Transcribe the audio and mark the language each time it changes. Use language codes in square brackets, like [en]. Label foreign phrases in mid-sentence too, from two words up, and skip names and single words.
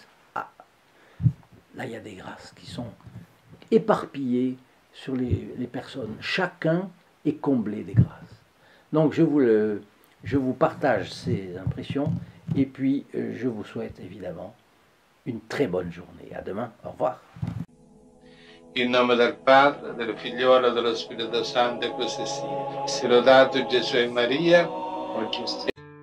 [fr] Ah, là il y a des grâces qui sont éparpillées sur les personnes. Chacun est comblé des grâces. Donc je vous partage ces impressions et puis je vous souhaite évidemment une très bonne journée. À demain. Au revoir. [it] In nome del Padre, del Figliolo e dello Spirito Santo, e così sia. Sia lodato Gesù e Maria, oggi